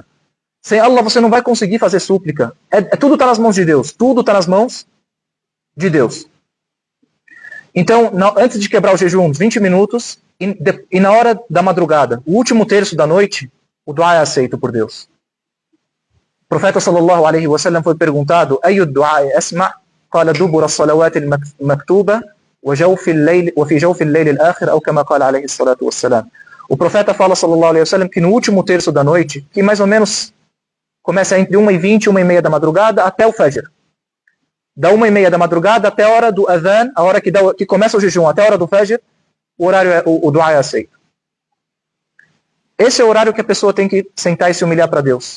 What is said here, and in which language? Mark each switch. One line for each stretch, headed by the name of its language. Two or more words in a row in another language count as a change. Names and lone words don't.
Portuguese: Sem Allah você não vai conseguir fazer súplica. Tudo está nas mãos de Deus. Tudo está nas mãos de Deus. Então, antes de quebrar o jejum, uns 20 minutos, e na hora da madrugada, o último terço da noite, o dua é aceito por Deus. O profeta
Arabic: صلى الله عليه وسلم
Portuguese: foi perguntado:
Arabic: "أي الدعاء أسمع'?" قال دبر الصلوات المكتوبة وفي جوف الليل الآخر, ou كما قال عليه الصلاة والسلام.
Portuguese: O profeta fala
Arabic: صلى الله عليه وسلم
Portuguese: que no último terço da noite, que mais ou menos começa entre 1h20 e 1h30 da madrugada até o Fajr. Da 1h30 da madrugada até a hora do adhan, a hora que começa o jejum, até a hora do Fajr, o dua é aceito. Esse é o horário que a pessoa tem que sentar e se humilhar para Deus.